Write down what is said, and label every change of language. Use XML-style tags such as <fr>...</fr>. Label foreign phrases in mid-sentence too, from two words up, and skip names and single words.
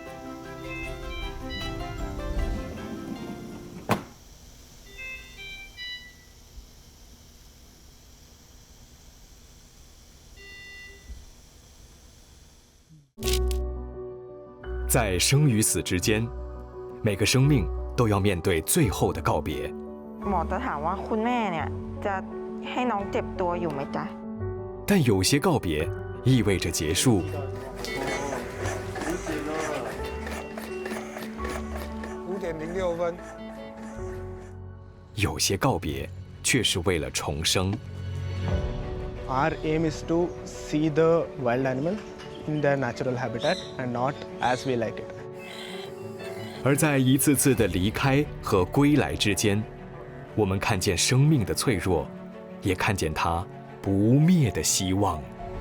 <zh>在生与死之间，每个生命都要面对最後的告別。</zh> <th>หมอจะถามว่าคุณแม่เนี่ยจะให้น้องเจ็บตัวอยู่ไหมจ๊ะ？</th> <zh>但有些告別意味着結束。 5:06。有些告別卻是為了重生。</zh> <en>Our aim is to see the wild animal in their natural habitat and not as we like it.</en> <zh>而在一次次的離開和歸來之間，我們看見生命的脆弱，也看見它不滅的希望。</zh>